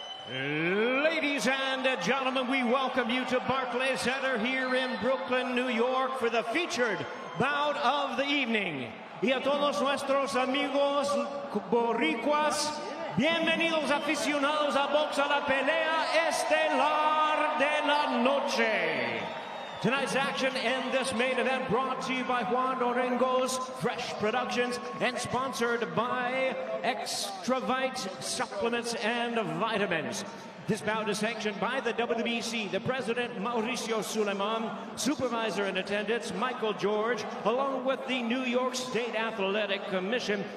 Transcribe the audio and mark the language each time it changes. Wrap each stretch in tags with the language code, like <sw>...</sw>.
<en>Ladies and gentlemen, we welcome you to Barclays Center here in Brooklyn, New York for the featured bout of the evening.</en> <es>Y a todos nuestros amigos boricuas, bienvenidos aficionados a box a la pelea estelar de la noche.</es> <en>Tonight's action and this main event brought to you by Juan Orengo's Fresh Productions and sponsored by Extravite Supplements and Vitamins. This bout is sanctioned by the WBC, the president, Mauricio Suleiman, supervisor in attendance, Michael George, along with the New York State Athletic Commission.</en>